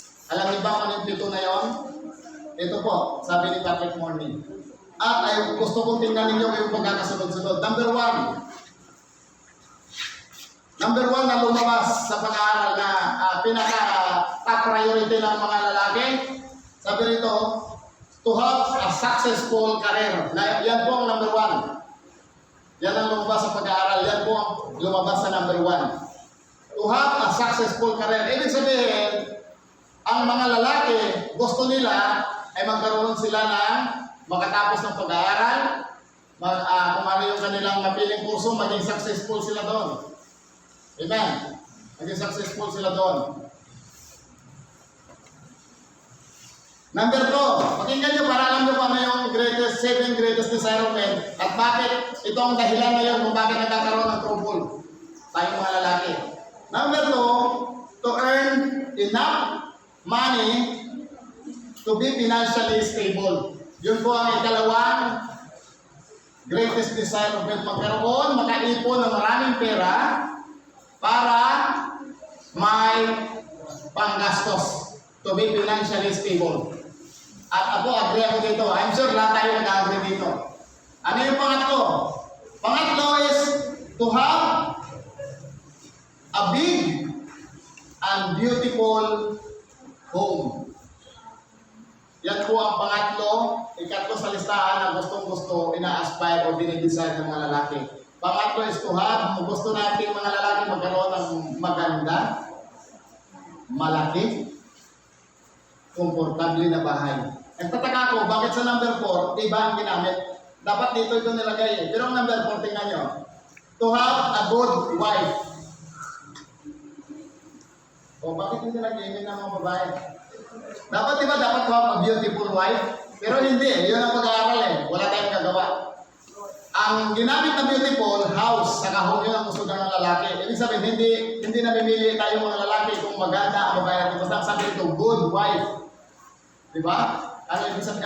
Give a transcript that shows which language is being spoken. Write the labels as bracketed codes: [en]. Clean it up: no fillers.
[tl] Alam niyo ba kung ano yung 7 na yon? Ito po, sabi ni Patrick Morning. At ay gusto kong tingnan ninyo yung pagkakasunod-sunod. Number 1 na lumabas sa pag-aaral na pinaka-top priority ng mga lalaki. Sabi rito, [en] to have a successful career. [tl] Yan po ang number 1. Yan ang lumabas sa pag-aaral. Yan po ang lumabas sa number 1. [en] To have a successful career. [tl] Ibig sabihin, ang mga lalaki, gusto nila ay magkaroon sila ng makatapos ng pag-aaral, kung ano yung kanilang napiling kurso, maging successful sila doon. Amen. Maging successful sila doon. Number 2, pakinggan nyo para alam nyo kung ano yung [en] 7 greatest desire of men [tl] at bakit ito ang dahilan ngayon kung bakit nagkakaroon ng trouble tayong mga lalaki. [en] Number 2, to earn enough money to be financially stable. [tl] Yun po ang ikalawang [en] greatest desire of men. [tl] Magkaroon, makaipon ng maraming pera para may panggastos. [en] To be financially stable. [tl] At ako, agree ako dito. [en] I'm sure [tl] lahat tayo nag-agree dito. Ano yung pangatlo? [en] Pangatlo is to have a big and beautiful home. [tl] Yan po ang pangatlo, ikatlo sa listahan na gustong-gusto, ina-aspire o dinidesire ng mga lalaki. Pangatlo [en] is to have, [tl] gusto natin mga lalaki magkaroon ng maganda, malaki, komportable na bahay. Nagtataka ko, bakit sa number 4, iba ang ginamit? Dapat dito ito nilagay eh. Pero ang number 4, tingnan nyo. [en] To have a good wife. [tl] O bakit hindi nilagay yun ng mga babae? Dapat diba, dapat [en] to have a beautiful wife? [tl] Pero hindi, yun ang pag-aaral eh. Wala tayong gagawa. Ang ginamit na beautiful, house, sa kahong yun ang gusto ng lalaki. Ibig sabihin, hindi namimili tayo mga lalaki kung maganda ang babae. Basta ang sabi ito, good wife. Diba? Ano ibig sabihin?